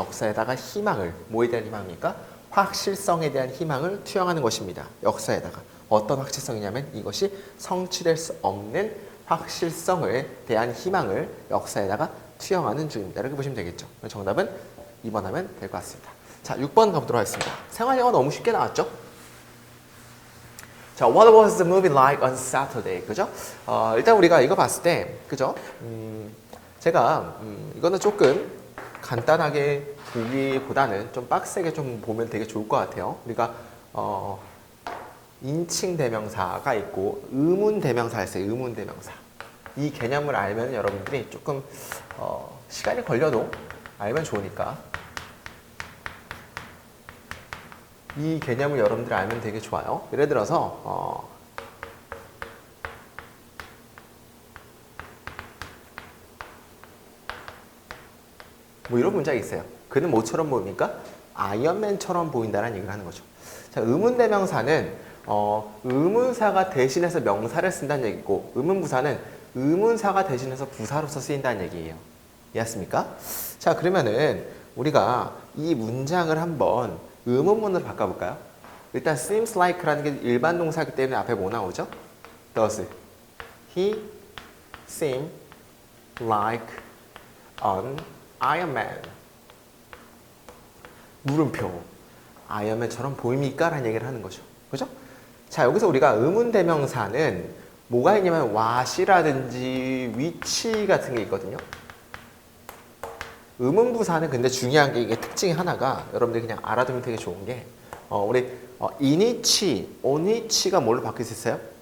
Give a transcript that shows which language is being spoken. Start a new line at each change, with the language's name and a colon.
Korean: 역사에다가 희망을, 뭐에 대한 희망입니까? 확실성에 대한 희망을 투영하는 것입니다. 역사에다가. 어떤 확실성이냐면 이것이 성취될 수 없는 확실성에 대한 희망을 역사에다가 투영하는 중입니다. 이렇게 보시면 되겠죠. 정답은 2번 하면 될 것 같습니다. 자, 6번 가보도록 하겠습니다. 생활영어 너무 쉽게 나왔죠?
English: 자, what was the movie like on Saturday?
Korean: 그죠? 일단 우리가 이거 봤을 때, 그죠? 제가, 이거는 조금 간단하게 보기보다는 좀 빡세게 좀 보면 되게 좋을 것 같아요. 우리가, 인칭 대명사가 있고, 의문 대명사가 있어요. 의문 대명사. 이 개념을 알면 여러분들이 조금, 시간이 걸려도 알면 좋으니까. 이 개념을 여러분들이 알면 되게 좋아요. 예를 들어서 뭐 이런 문장이 있어요. 그는 뭐처럼 보입니까? 아이언맨처럼 보인다는 얘기를 하는 거죠. 자, 의문대명사는 의문사가 대신해서 명사를 쓴다는 얘기고, 의문부사는 의문사가 대신해서 부사로서 쓰인다는 얘기예요. 이해했습니까? 자, 그러면은 우리가 이 문장을 한번 의문문으로 바꿔볼까요? 일단
English: seems like
Korean: 라는 게 일반 동사이기 때문에 앞에 뭐 나오죠?
English: Does he seem like an Iron Man?
Korean: 물음표. 아이언맨처럼 보입니까? 라는 얘기를 하는 거죠. 그죠? 자, 여기서 우리가 의문대명사는 뭐가 있냐면 what이라든지 which 같은 게 있거든요. 의문부사는 근데 중요한 게, 이게 특징이 하나가 여러분들이 그냥 알아두면 되게 좋은 게, 우리
English: in which, on which
Korean: 가 뭘로 바뀔 수 있어요?